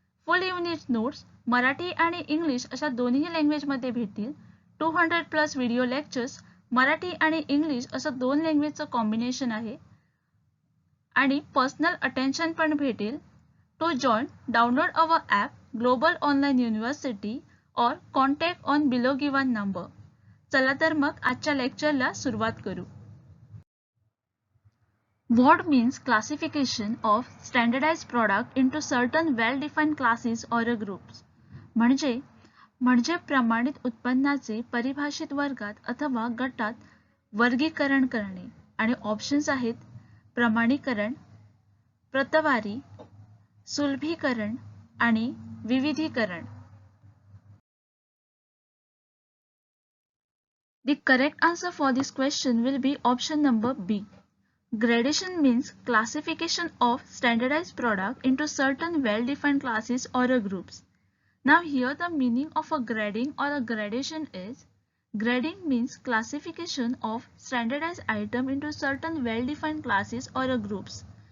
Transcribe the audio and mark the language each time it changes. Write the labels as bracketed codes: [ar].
[mr] फुल unit notes Marathi आणि English अशा दोन्ही लँग्वेजमध्ये भेटतील, 200+ व्हिडिओ लेक्चर्स मराठी आणि इंग्लिश असं दोन लँग्वेजचं कॉम्बिनेशन आहे आणि पर्सनल अटेन्शन पण भेटेल. [en] To join download our app global online university और contact on below given number. [mr] चला तर मग आजच्या लेक्चरला सुरुवात करू. [en] What means classification of standardized product into certain well-defined classes or groups? [mr] म्हणजे प्रमाणित उत्पन्नाचे परिभाषित वर्गात अथवा गटात वर्गीकरण करणे. आणि ऑप्शन्स आहेत प्रमाणीकरण, प्रतवारी, सुलभीकरण आणि विविधीकरण. [en] The correct answer for this question will be option number B. Gradation means classification of standardized product into certain well-defined classes or groups. Now here the meaning of a grading or a gradation is, grading means classification of standardized item into certain well-defined classes or groups.